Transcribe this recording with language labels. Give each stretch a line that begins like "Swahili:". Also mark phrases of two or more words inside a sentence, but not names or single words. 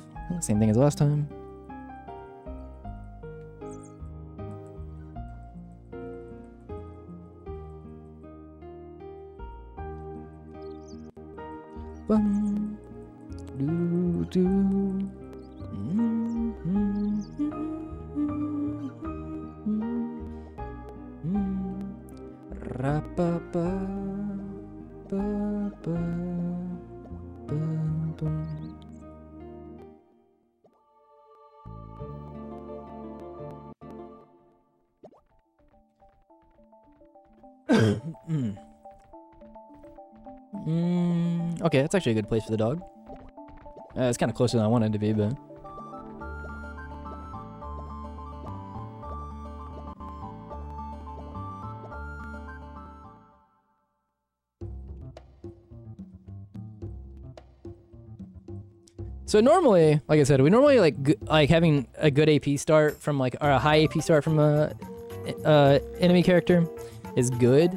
English: Same thing as last time. Bum, doo, doo. Ra-ba-ba, ba-ba, ba-ba. Okay, that's actually a good place for the dog. It's kind of closer than I wanted it to be, but... So normally, like I said, we normally like having a good AP start from or a high AP start from a enemy character is good.